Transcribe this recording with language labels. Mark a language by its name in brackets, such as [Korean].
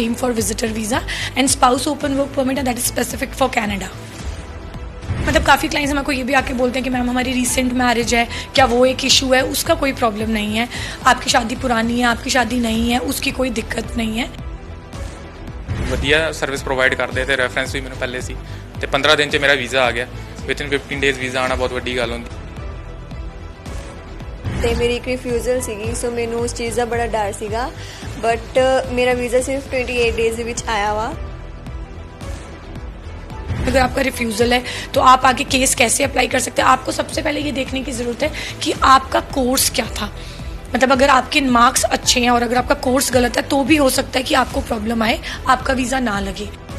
[English] Same for visitor visa and spouse open work permit that is specific for Canada. [Hindi] मतलब काफ़ी clients हमारे को ये भी आके बोलते हैं कि मैम हमारी रिसेंट मैरिज है, क्या वो एक इशू है? उसका कोई प्रॉब्लम नहीं है। आपकी शादी पुरानी है, आपकी शादी नहीं है, उसकी कोई दिक्कत नहीं है। [Punjabi] ਵਧੀਆ ਸਰਵਿਸ ਪ੍ਰੋਵਾਈਡ ਕਰਦੇ ਤੇ ਰੈਫਰੈਂਸ ਵੀ ਮੈਨੂੰ ਪਹਿਲੇ ਸੀ ਤੇ 15 ਦਿਨ 'ਚ ਮੇਰਾ ਵੀਜ਼ਾ ਆ ਗਿਆ। ਵਿਦਿਨ 15 ਡੇਜ਼ ਵੀਜ਼ਾ ਆਣਾ ਬਹੁਤ ਵੱਡੀ ਗੱਲ ਹੁੰਦੀ। ਤੇ ਮੇਰੀ ਇੱਕ ਰਿਫਿਊਜ਼ਲ ਸੀਗੀ, ਸੋ ਮੈਨੂੰ ਉਸ ਚੀਜ਼ ਦਾ ਬੜਾ ਡਰ ਸੀਗਾ, ਬਟ ਮੇਰਾ ਵੀਜ਼ਾ ਸਿਰਫ 28 ਡੇਜ਼ ਦੇ ਵਿੱਚ ਆਇਆ ਵਾ। [Hindi] अगर आपका रिफ्यूज़ल है तो आप आगे केस कैसे अप्लाई कर सकते हैं? आपको सबसे पहले ये देखने की ज़रूरत है कि आपका कोर्स क्या था। मतलब अगर आपके मार्क्स अच्छे हैं और अगर आपका कोर्स गलत है तो भी हो सकता है कि आपको प्रॉब्लम आए, आपका वीज़ा ना लगे।